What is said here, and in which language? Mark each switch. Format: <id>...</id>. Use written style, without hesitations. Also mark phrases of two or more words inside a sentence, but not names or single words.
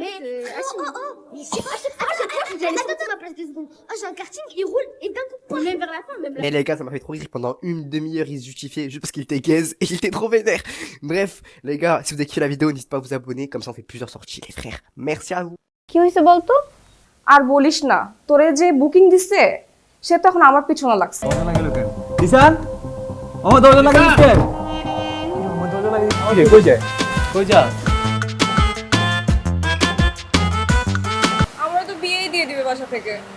<fr>Mais c'est pas ma place de seconde. Ah, j'ai un karting, il roule et d'un coup, même vers la fin, même Mais les gars, ça m'a fait trop rire. Pendant une demi-heure, il se justifiait juste parce qu'il était gaze et il était trop vénère. Bref, les gars, si vous avez kiffé la vidéo, n'hésitez pas à vous abonner. Comme ça, on fait plusieurs sorties, les frères. Merci à vous.</fr> <bn>কি হয়েছে বলতো? আর বলিস না, তোরে যে বুকিং দিছে সে তখন আমার পিছনে লাগছে। দিশান আমার দরজা লাগিয়ে দিতে আমার দরজা লাগিয়ে দিতে কই যায় কই যা আমরা তো বিয়েই দিয়ে দিবে বাসা থেকে।</bn>